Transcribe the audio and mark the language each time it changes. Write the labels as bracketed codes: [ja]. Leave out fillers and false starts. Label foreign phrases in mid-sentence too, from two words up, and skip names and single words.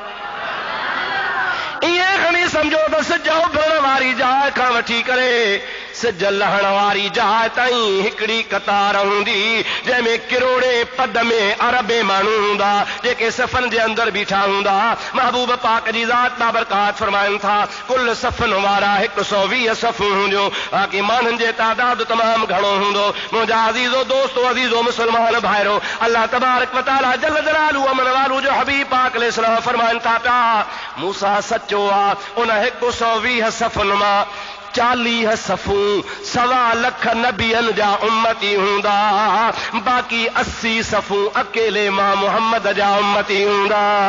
[sd] ईअं खणी सम्झो त सिज उभरण वारी जाइ खां वठी करे सिज लहण वारी जाइ ताईं हिकिड़ी कतार हूंदी जंहिंमें किरोड़े पद में अरबे माण्हू हूंदा जेके सफ़नि जे अंदरि बीठा हूंदा महबूब पाक जी ज़ात बाबरकात फरमाइनि था कुल सफ़नि वारा 120 सफ़ूं हूंदियूं बाक़ी माण्हुनि जे तादाद तमामु घणो हूंदो मुंहिंजा अज़ीज़ो दोस्तो अज़ीज़ो मुस्लमान भाइरो अल्लाह तबारक व तआला [ar] جل جلاله عم نواله [sd] जो हबीब पाक अलैहिस्सलाम फरमाइनि था पिया मूसा सचो आहे उन 120 सफ़ुनि मां 40 सफ़ूं 1.25 लाख नबियनि जा उम्मती हूंदा बाक़ी 80 सफ़ूं अकेले मां मोहम्मद जा उम्मती हूंदा